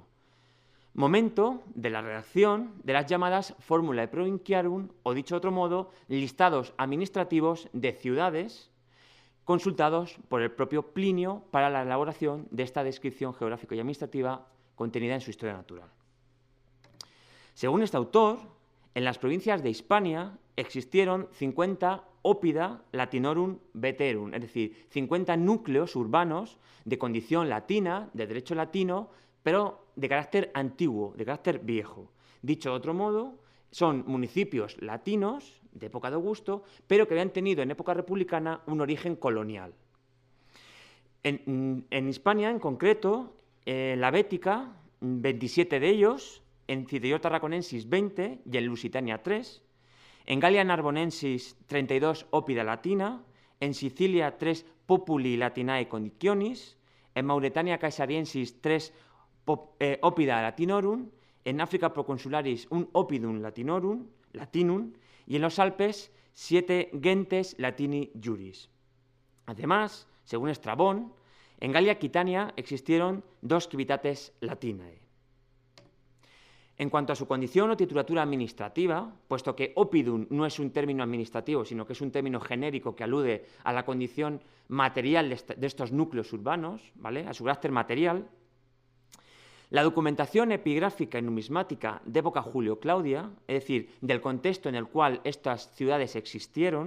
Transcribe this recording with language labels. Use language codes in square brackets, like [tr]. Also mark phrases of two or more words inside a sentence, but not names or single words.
[es] Momento de la redacción de las llamadas Formulae Provinciarum, o dicho de otro modo, listados administrativos de ciudades consultados por el propio Plinio para la elaboración de esta descripción geográfica y administrativa contenida en su Historia Natural. Según este autor, en las provincias de Hispania existieron 50 [la] oppida latinorum veterum, [es] es decir, 50 núcleos urbanos de condición latina, de derecho latino, pero de carácter antiguo, de carácter viejo. Dicho de otro modo, son municipios latinos de época de Augusto, pero que habían tenido en época republicana un origen colonial. En Hispania, en concreto, la Bética, 27 de ellos, en Citerior Tarraconensis 20 y en Lusitania 3, en Gallia Narbonensis 32 [la] oppida latina, [es] en Sicilia 3 [la] populi latinae conditionis, [es] en Mauretania Caesariensis 3 [la] oppida latinorum, [es] en África Proconsularis un [la] oppidum latinum, [es] y en los Alpes 7 [la] gentes latini juris. [es] Además, según Estrabón, en Gallia Aquitania existieron 2 [la] civitates latinae. [es] En cuanto a su condición o titulatura administrativa, puesto que oppidum no es un término administrativo, sino que es un término genérico que alude a la condición material de estos núcleos urbanos, ¿vale?, a su carácter material, la documentación epigráfica y numismática de época Julio-Claudia, es decir, del contexto en el cual estas ciudades existieron,